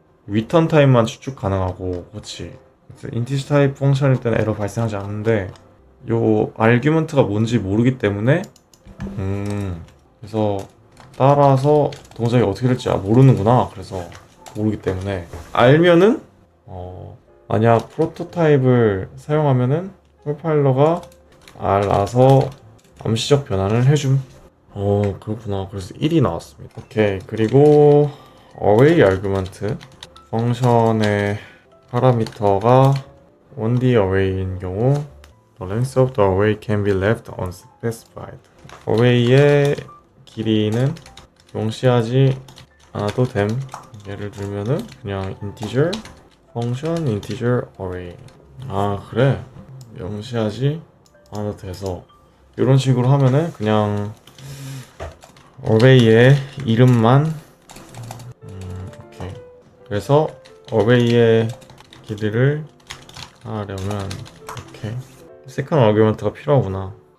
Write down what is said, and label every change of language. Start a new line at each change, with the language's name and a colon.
Korean: 리턴 타입만 추측 가능하고. 그렇지. 인티저 타입 펑션일 때는 에러 발생하지 않는데 요 아규먼트가 뭔지 모르기 때문에 그래서 따라서 동작이 어떻게 될지 모르는구나. 그래서 모르기 때문에 알면은 만약 프로토타입을 사용하면은 컴파일러가 알아서 암시적 변환을 해줌. 그렇구나. 그래서 1이 나왔습니다. 오케이. 그리고 array 아규먼트 펑션의 파라미터가 1D array인 경우
English: the length of the array can be left unspecified.
Korean: array의 길이는 명시하지 않아도 됨. 예를 들면은 그냥 integer function integer array. 그래. 명시하지 않아도 돼서 이런 식으로 하면은 그냥 array의 이름만 오케이. 그래서 array의 길이를 하려면 이렇게 second argument가 필요하구나.